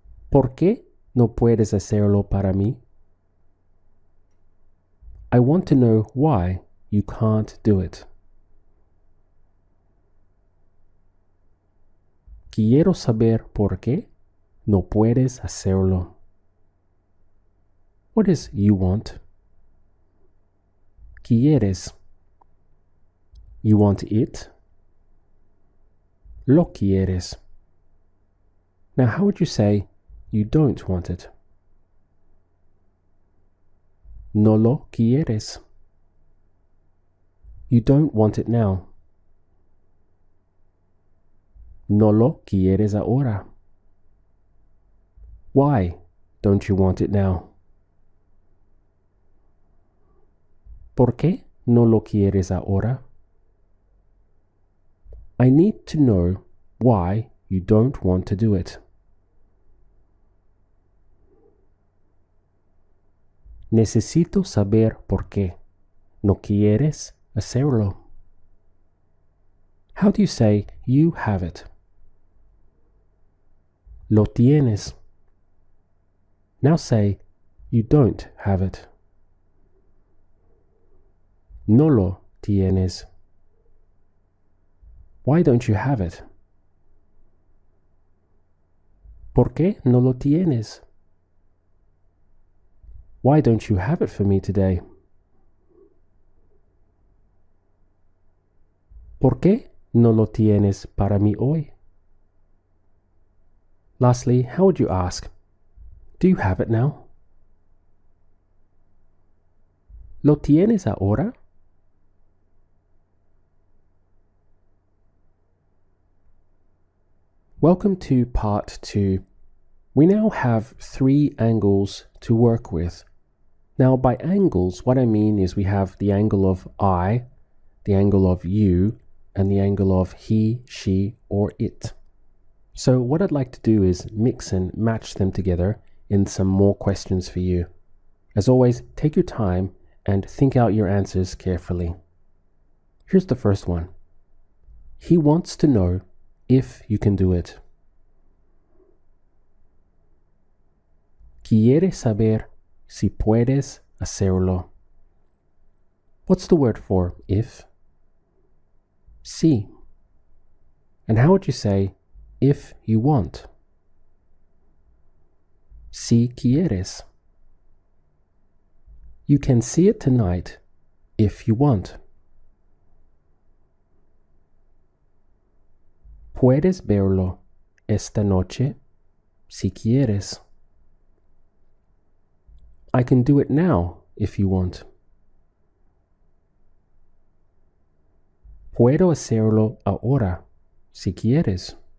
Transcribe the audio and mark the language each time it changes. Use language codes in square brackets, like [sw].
[es] ¿Por qué no puedes hacerlo para mí? [en] I want to know why you can't do it. [es] Quiero saber por qué no puedes hacerlo. [en] What is you want? [es] Quieres. [en] You want it? [es] Lo quieres. [en] Now, how would you say you don't want it? [es] No lo quieres. [en] You don't want it now. [es] No lo quieres ahora. [en] Why don't you want it now? [es] ¿Por qué no lo quieres ahora? [en] I need to know why you don't want to do it. [es] Necesito saber por qué no quieres hacerlo. [en] How do you say you have it? [es] Lo tienes. [en] Now say you don't have it. [es] No lo tienes. [en] Why don't you have it? [es] ¿Por qué no lo tienes? [en] Why don't you have it for me today? [es] ¿Por qué no lo tienes para mí hoy? [en] Lastly, how would you ask? Do you have it now? [es] ¿Lo tienes ahora? [en] Welcome to part 2. We now have 3 angles to work with. Now, by angles, what I mean is we have the angle of I, the angle of you, and the angle of he, she, or it. So what I'd like to do is mix and match them together in some more questions for you. As always, take your time and think out your answers carefully. Here's the first one. He wants to know if you can do it. [es] Quiere saber si puedes hacerlo. [en] What's the word for if? Si. And how would you say if you want? [es] Si quieres. [en] You can see it tonight if you want. [es] Puedes verlo esta noche si quieres. [en] I can do it now if you want. [es] Puedo hacerlo ahora si quieres.